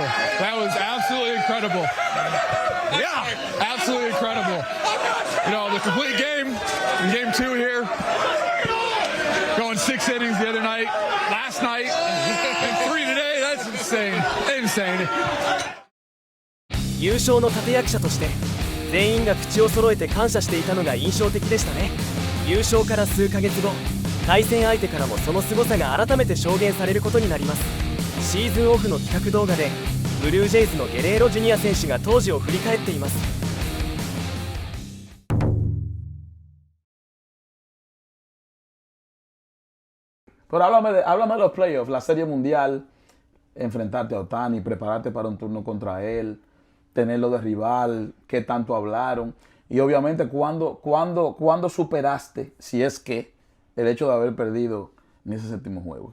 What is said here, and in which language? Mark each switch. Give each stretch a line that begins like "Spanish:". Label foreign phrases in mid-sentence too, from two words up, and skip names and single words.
English: That was absolutely incredible. Yeah, absolutely incredible. You know, the complete game in Game 2 here, going 6 innings the other night, last night, and 3 today. That's insane. Insane.
Japanese: 優勝の立役者として全員が口を揃えて感謝していたのが印象的でしたね。優勝から数ヶ月後、対戦相手からもその凄さが改めて証言されることになります。シーズンオフの企画動画でブルージェイズのゲレーロジュニア選手が当時を振り返っています。
Spanish: Pero háblame de los playoffs, la Serie Mundial, enfrentarte a Ohtani, prepararte para un turno contra él, tenerlo de rival, qué tanto hablaron y obviamente cuándo superaste, si es que, el hecho de haber perdido en ese 7º juego.